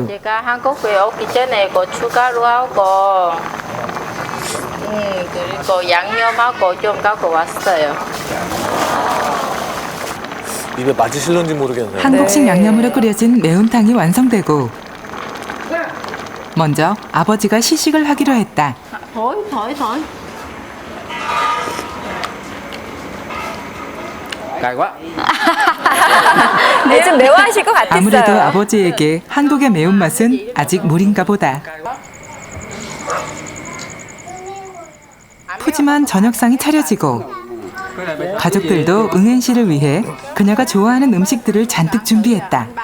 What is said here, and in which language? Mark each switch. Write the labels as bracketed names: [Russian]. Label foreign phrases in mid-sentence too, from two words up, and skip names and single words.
[Korean] 제가 한국에 오기 전에 고춧가루하고 그리고 양념하고 좀 갖고 왔어요. 입에 맞으실런지 모르겠네요. 한국식 양념으로 끓여진 매운탕이 완성되고 먼저 아버지가 시식을 하기로 했다. [Vietnamese] thôi. cay quá. [Korean] 네, 좀 매워하실 것 같았어요. 아무래도 아버지에게 한국의 매운맛은 아직 무린가 보다. 푸짐한 저녁상이 차려지고 가족들도 응엔 씨를 위해 그녀가 좋아하는 음식들을 잔뜩 준비했다.